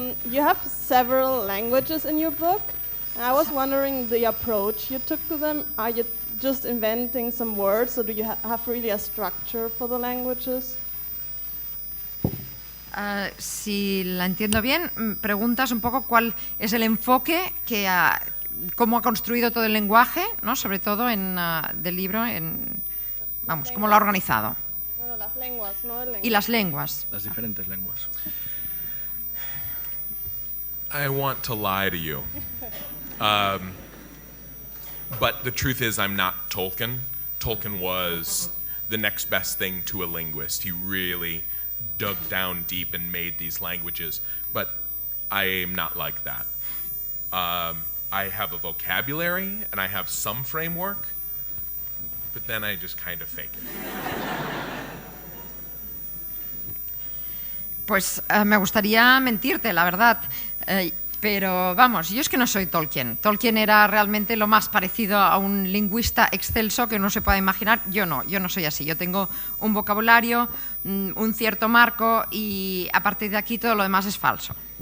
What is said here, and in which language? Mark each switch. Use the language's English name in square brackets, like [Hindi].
[English] You have several languages in your book. I was wondering the approach you took to them. Are you just inventing some words, or do you have really a structure for the languages? [Spanish] Si la entiendo bien, preguntas un poco cuál es el enfoque cómo ha construido todo el lenguaje, ¿no? Sobre todo del libro, cómo lo ha organizado. Bueno, las lenguas, ¿no? Y las lenguas. Las diferentes lenguas. [English] I want to lie to you. But the truth is I'm not Tolkien. Tolkien was the next best thing to a linguist. He really dug down deep and made these languages. But I am not like that. I have a vocabulary and I have some framework, but then I just kind of fake it. [Spanish] Pues me gustaría mentirte, la verdad. Pero vamos, yo es que no soy Tolkien. Tolkien era realmente lo más parecido a un lingüista excelso que uno se pueda imaginar. Yo no soy así. Yo tengo un vocabulario, un cierto marco y a partir de aquí todo lo demás es falso.